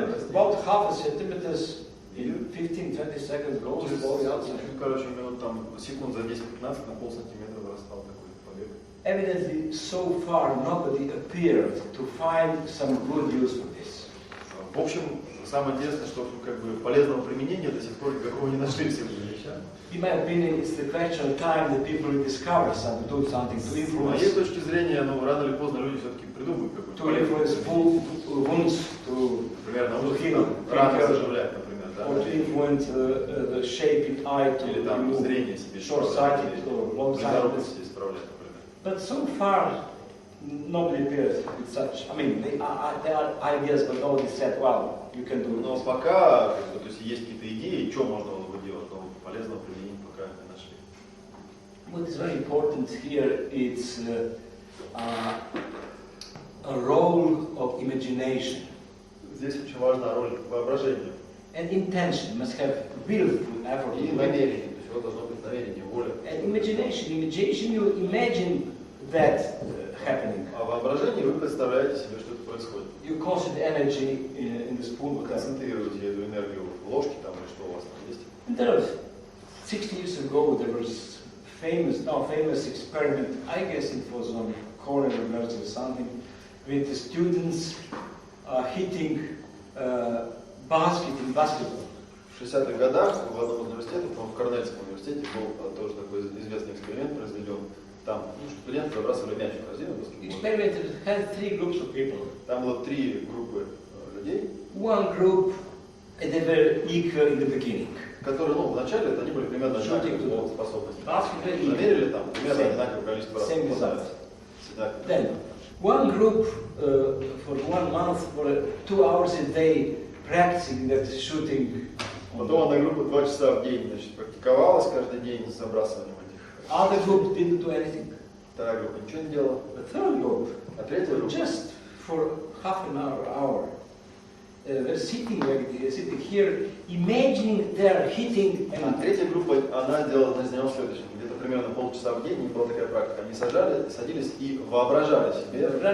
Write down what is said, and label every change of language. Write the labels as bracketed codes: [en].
[en] About half a centimeter in 15-20 seconds goes slowly outside. [ru] Короче, минут там секунд за 10-15 на полсантиметра вырастал такой побег. [en] Evidently, so far nobody appeared to find some good use for this. [ru] В общем, самое интересное, что как бы полезного применения до сих пор никакого не нашли всем этим вещам. [en] In my opinion, it's the question of time that people will discover something, do something to [ru] С [en] influence. [ru] моей точки зрения, ну, рано или поздно люди все-таки придумают какую-то [en] To influence wounds, to [ru] например, научиться [en] heal, [ru] рано заживлять, например, да? [en] or to influence the shape in eye to [ru] Или там [en] remove [ru] зрение себе [en] short-sighted or long-sightedness. [ru] близорукость исправлять, например. [en] But so far, nobody appears with such. I mean, there are ideas, but nobody said, well, you can do [ru] Но [en] this. [ru] пока, как бы, то есть есть какие-то идеи, что можно было бы делать, но полезного применения пока не нашли. [en] What is very important here is a role of imagination. [ru] Здесь очень важна роль воображения. [en] And intention must have real effort. [ru] И намерение, то есть вот должно быть намерение, воля. [en] And imagination, you imagine that happening. [ru] А в воображении вы представляете себе, что это происходит. [en] You concentrate energy in the spoon. [ru] Вы концентрируете эту энергию в ложке там, или что у вас там есть. [en] And there was 60 years ago, there was famous experiment. I guess it was on Cornell University or something, with the students hitting basket in basketball. [ru] В 60-х годах в одном из университетов, в Корнельском университете, был тоже такой известный эксперимент произведен. Там студенты забрасывали мяч в корзину баскетбольную. [en] Experiment had 3 groups of people. [ru] Там было 3 группы людей. [en] One group, they were equal in the beginning. [ru] Которые, ну, вначале они были примерно одинаковые способности. [en] Basketball [ru] Замерили там примерно одинаковое количество раз. [en] Same results. [ru] Всегда. [en] Then, one group for 1 month, for 2 hours a day, practicing that shooting. [ru] Потом одна группа 2 часа в день, значит, практиковалась каждый день с забрасыванием этих. [en] Other group didn't do anything. [ru] Вторая группа ничего не делала. [en] The third group, [ru] А третья группа [en] just for half an hour, they're sitting here, imagining they're hitting. [ru] А третья группа, она занималась следующим. Где-то примерно полчаса в день, у них была такая практика. Они садились и воображали себе,